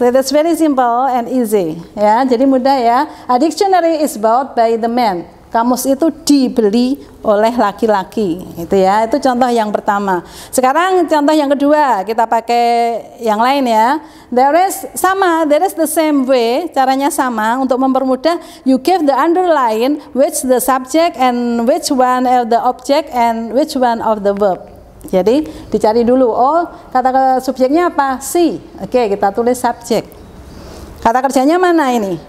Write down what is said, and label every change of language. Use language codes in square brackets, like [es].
[en] That is very simple and easy. [id] Ya, jadi mudah ya. [en] A dictionary is bought by the man. [id] Kamus itu dibeli oleh laki-laki. Itu ya. Itu contoh yang pertama. Sekarang contoh yang kedua, kita pakai yang lain ya. [en] There is the same way, [id] caranya sama untuk mempermudah. [en] You give the underline which the subject and which one of the object and which one of the verb. [id] Jadi dicari dulu. Oh, kata subjeknya apa? See. Oke, kita tulis subjek. Kata kerjanya mana ini?